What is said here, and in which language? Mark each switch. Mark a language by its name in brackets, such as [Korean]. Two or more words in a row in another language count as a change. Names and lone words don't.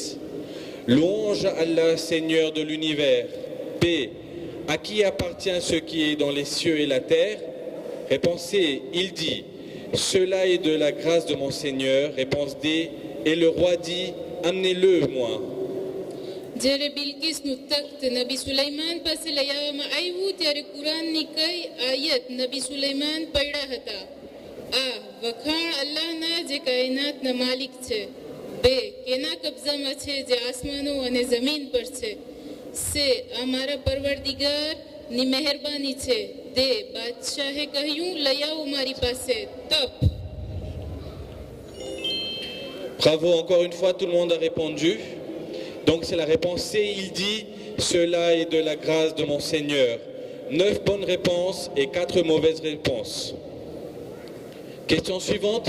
[French] Louange à Allah, Seigneur de l'univers. B. À qui appartient ce qui est dans les cieux et la terre? Réponse C. Il dit, cela est de la grâce de mon Seigneur. Réponse D. Et le roi dit, amenez-le moi. [Gujarati] જ્યારે બિલકિસનું તખ્ત નબી સુલૈમાન પાસે લઈ આવવામાં આવ્યું ત્યારે કુરાનની કઈ આયત નબી સુલૈમાન પઢ્યા હતા? આ વખાણ અલ્લાહના જે કાયનાતના માલિક છે. બે કેના કબજામાં છે જે આસમાનો અને જમીન પર છે. સે આ મારા પરવરદિગારની મહેરબાની છે. દે બાદશાહે કહ્યું લઈ આવો મારી પાસે. તપ. [French] Bravo, encore une fois, tout le monde a répondu. Donc c'est la réponse C, il dit, cela est de la grâce de mon Seigneur. 9 bonnes réponses et 4 mauvaises réponses. Question suivante.